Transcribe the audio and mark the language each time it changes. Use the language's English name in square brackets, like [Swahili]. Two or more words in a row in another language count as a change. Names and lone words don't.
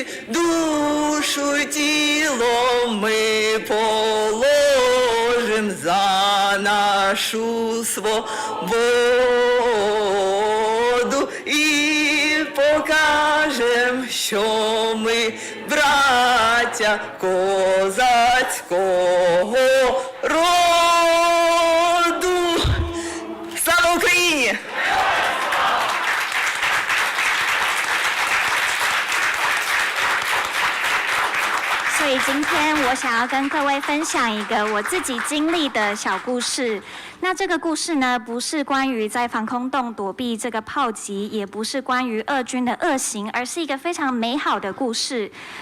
[Ukrainian] Душу і тіло ми положим за нашу свободу і покажем, що ми браття козацького роду. Слава Україні! [Chinese] 所以今天我想要跟各位分享一个我自己经历的小故事。那这个故事呢，不是关于在防空洞躲避这个炮击，也不是关于俄军的恶行，而是一个非常美好的故事。